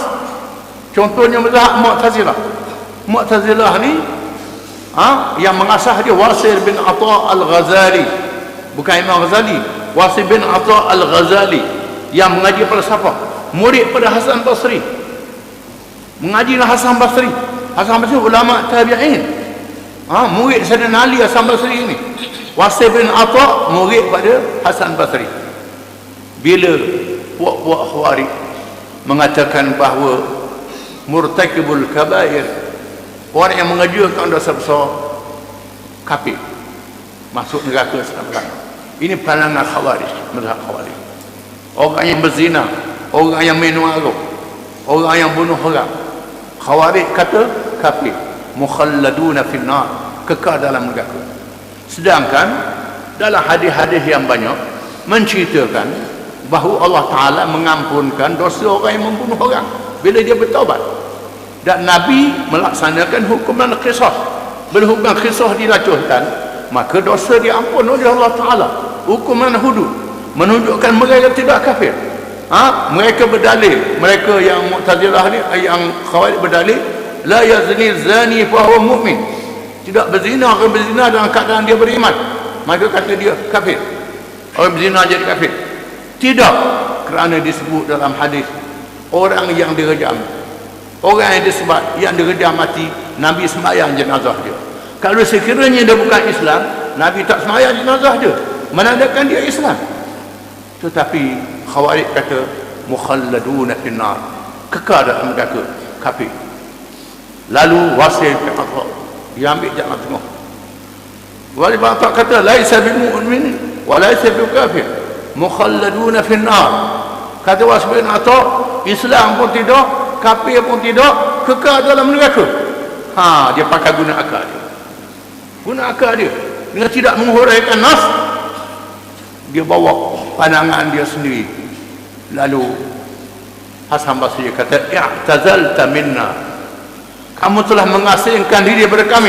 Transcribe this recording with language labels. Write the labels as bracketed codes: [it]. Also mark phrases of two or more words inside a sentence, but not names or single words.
[ms] Contohnya mazhab Mu'tazilah ni yang mengasah dia Wasil bin Atha al-Ghazali, bukan Imam Ghazali, Wasil bin Atha al-Ghazali yang mengaji falsafah, murid pada Hasan Basri, mengajilah Hasan Basri. Hasan Basri ulama tabi'in, murid Sayyidina Ali Hasan Basri ini. Wasil bin Atha murid pada Hasan Basri. Bila puak-puak Khawarij mengatakan bahawa [ar] مرتكب الكبائر, [ms] orang yang mengajukan dosa besar, kafir, masuk neraka selama-lamanya. Ini pandangan Khawarij, mazhab Khawarij. Orang yang berzina, orang yang minum arak, orang yang bunuh orang, Khawarij kata kafir, [ar] مخلدون في النار, [ms] kekal dalam neraka. Sedangkan dalam hadis-hadis yang banyak menceritakan bahawa Allah Ta'ala mengampunkan dosa orang yang membunuh orang bila dia bertaubat. Dan Nabi melaksanakan hukuman qisas. Bila hukuman qisas dilacuhkan, maka dosa diampun oleh Allah Ta'ala. Hukuman hudud menunjukkan mereka tidak kafir. Mereka berdalil, mereka yang Mu'tazilah ni, yang Khawarij berdalil, [ar] لا يزني زاني فهو مؤمن, [ms] tidak berzina orang berzina dalam keadaan dia beriman, maka kata dia kafir, orang berzina jadi kafir. Tidak, kerana disebut dalam hadis orang yang direjam, orang yang disebat, yang direjam mati, Nabi sembahyang jenazah dia. Kalau sekiranya dia bukan Islam, Nabi tak sembahyang jenazah dia, menandakan dia Islam. Tetapi Khawarij kata [ar] مخلدون في النار, [ms] kekal dalam neraka, kafir. Lalu Wasil bin Atha dia ambil jalan tengah. Wasil bin Atha kata [ar] ليس بالمؤمن وليس بالكافر مخلدون في النار. [ms] Kata Wasil bin Atha, Islam pun tidak, kafir pun tidak, kekal dalam neraka. Dia pakai guna akal dia. Guna akal dia. Dengan tidak menghuraikan nas, dia bawa pandangan dia sendiri. Lalu Hasan Basri kata, [ar] اعتزلت منا, [ms] kamu telah mengasingkan diri daripada kami.